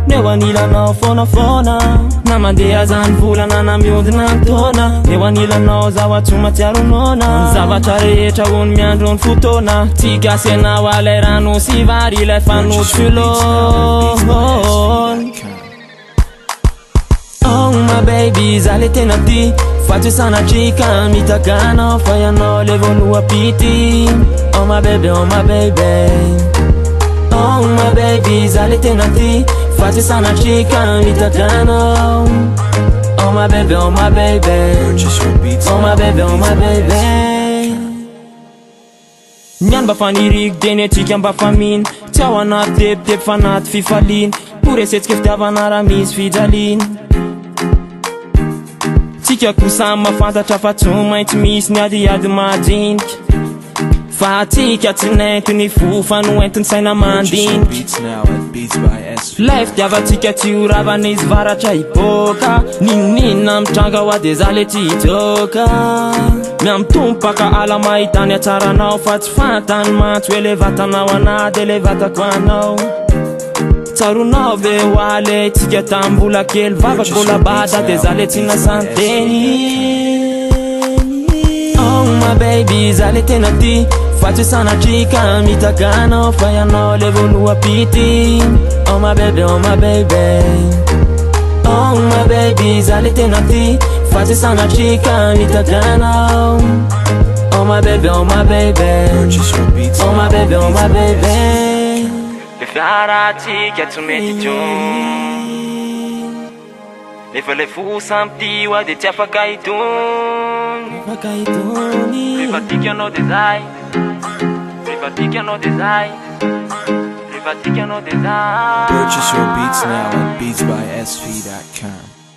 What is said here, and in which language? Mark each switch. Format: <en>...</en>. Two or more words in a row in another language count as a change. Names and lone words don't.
<mg>Eo anilanao fona fona na mandeha zany volana na miondina taona. Eo anilanao zaho atsomatsiaro nona zavatra rehetra hony miandro ny fotoana. Tsika senao alay rano sy vary ilay fanosolon.</mg> <en>Oh my baby,</en> <mg>zale tena ty fa tsy sanatrika mitagana fa ianao le voaloha pity.</mg> <en>Oh my baby, oh my baby. Oh my baby,</en> <mg>zale tena ty fa tsy sanatrika mitagana.</mg> <en>Oh my baby, oh my baby. Purchase your beats Oh my now baby, oh my at baby. beatsbysv.com.</en> <mg>Niany mba faniriky de ny atsika mba faminy tsy ao anaty tepitepy fa anaty fifaliny. Poresetsika fitiavana raha misy fijaliny. Tsika kosa mahafantatra fa tsy maintsy misy ny adiady majinika. Fa tsika tsy nento ny fo fa no entiny saina</mg> <en>Purchase your</en> <mg>mandinika.</mg> <en>beats now at beatsbysv.com.</en> <mg>Lay fitiavatsika tsy ho ravana izy varatra hiboaka. Ninina mitranga hoa de zale tsy hitsoka. Miamitompaka ala mahitany atsaranao fa tsy fantany mantsy hoe le vatanao ana de le vatako anao. Tsaronao ve hoale tsika tambola kely vavaky bola bada de zale tsy nasanteny.</mg> <en>Oh my baby,</en> <mg>zale tena ty fa tsy sanatrika mitagana fa ianao le voaloha pity.</mg> <en>Oh my baby, oh my baby. Oh my baby,</en> <mg>zale tena ty fa tsy sanatrika mitagana.</mg> <en>Oh my baby, oh my baby. Purchase your beats Oh my now baby, oh my at baby. beatsbysv.com.</en> <mg>Le fiaratsika tsy mety itony nefa le fo samty hoa de tsy afaka itony. Rehefa tiky anao de zay, rehefa tiky anao de zay, rehefa tiky anao de zay.</mg> <en>Purchase your beats now at beatsbysv.com.</en>